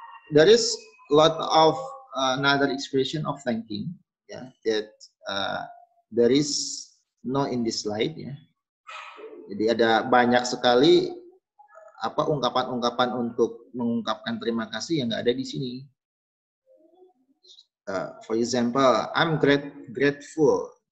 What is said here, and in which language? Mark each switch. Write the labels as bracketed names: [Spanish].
[English] There is lot of another expression of thanking ya, that there is no in this slide ya. [Indonesian] Jadi ada banyak sekali ungkapan-ungkapan untuk mengungkapkan terima kasih yang nggak ada di sini. [English] For example, I'm grateful.